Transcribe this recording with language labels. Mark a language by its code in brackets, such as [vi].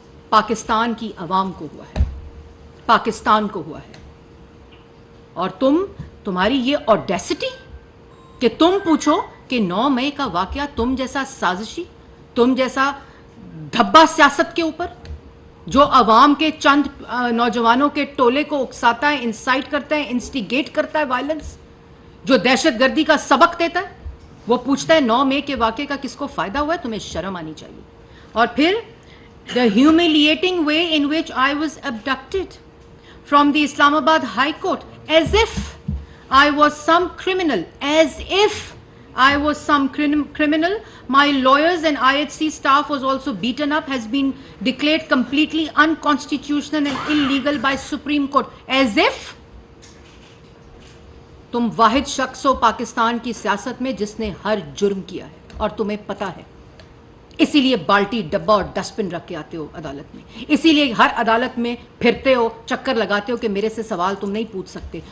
[ur] پاکستان کی عوام کو ہوا ہے، پاکستان کو ہوا ہے۔ اور تمہاری یہ اوڈیسٹی کہ تم پوچھو کہ 9 مئی کا واقعہ تم جیسا سازشی، تم جیسا دھبا سیاست کے اوپر جو عوام کے چند نوجوانوں کے ٹولے کو اکساتا ہے، انسائٹ کرتا ہے، انسٹیگیٹ کرتا ہے وائلنس، جو دہشت گردی کا سبق دیتا ہے، وہ پوچھتا ہے 9 مئی کے واقعے کا کس کو فائدہ ہوا ہے؟ تمہیں شرم آنی چاہیے. اور پھر [en] the humiliating way in which I was abducted from the Islamabad High Court, as if I was some criminal, as if I was some criminal. My lawyers and IHC staff was also beaten up, has been declared completely unconstitutional and illegal by Supreme Court. As if [ur] تم واحد شخص ہو پاکستان کی سیاست میں جس نے ہر جرم کیا ہے اور تمہیں پتہ ہے. اسی لیے بالٹی ڈبہ اور ڈسٹ بن رکھ کے آتے ہو عدالت میں, اسی لیے ہر عدالت میں پھرتے ہو, چکر لگاتے ہو کہ میرے سے سوال تم نہیں پوچھ سکتے.